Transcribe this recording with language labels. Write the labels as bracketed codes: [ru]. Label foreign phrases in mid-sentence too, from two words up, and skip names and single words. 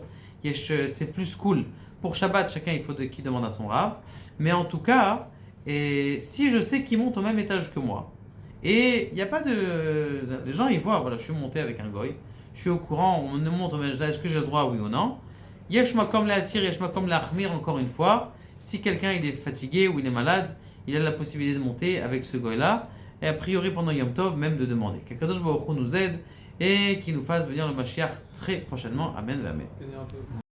[fr] C'est plus cool. Pour Shabbat, chacun, il faut qu'il demande à son Rav. Mais en tout cas, et si je sais qu'il monte au même étage que moi, et il n'y a pas de... Les gens, ils voient, voilà, je suis monté avec un goy, je suis au courant, on me monte au même étage, est-ce que j'ai le droit, oui ou non? [he] יש מקום להתיר יש מקום להחמיר, [fr] encore une fois, si quelqu'un il est fatigué ou il est malade, il a la possibilité de monter avec ce goy-là, et a priori pendant [he] יום טוב, [fr] même de demander. Qu' [he] הקדוש ברוך הוא [fr] nous aide, et qu'il nous fasse venir le Mashiach très prochainement. Amen, amen.